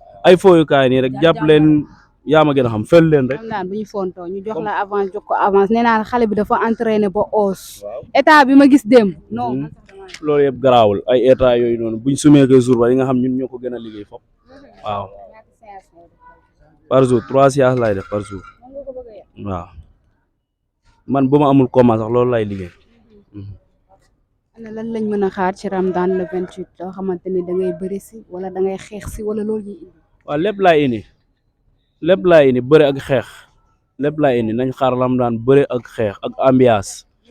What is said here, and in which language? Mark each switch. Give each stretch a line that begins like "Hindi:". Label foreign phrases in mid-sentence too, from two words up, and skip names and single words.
Wolof: Ay fooyukaay nii rek, jàpp leen, yaa ma gën a xam, fel leen rek. Ramdan bu ñu fontoo, ñu jox Comme la avance, jox ko avance. Nee naa la xale bi dafa entraîné ba os. Waaw. État bi ma gis démb. Non. Mhm. Loolu yëpp garaawul, ay état yooyu noonu, buñ sumee ko jour ba, yi nga xam ñun ñoo ko gën a liggéey foofu. Mhm. Waaw. Ñaata séance ngay def
French: par jour? Par jour, trois séances
Wolof: laay def
French: par jour.
Wolof: Mën nga ko bëgg a yàq? Waaw. Man bu ma amul combat sax, loolu laay liggéey. Mhm. Ana lan lañ mën a xaar ci Ramdan le vingt-huit, loo xamante ni da ngay bëri si, wala da ngay xeex si, wala loolu ñuy indi? Waaw, lépp laay indi. Lépp laay indi, bëri ak xeex. Lépp laay indi, nañ xaar Ramdan bëri ak xeex, ak ambiance.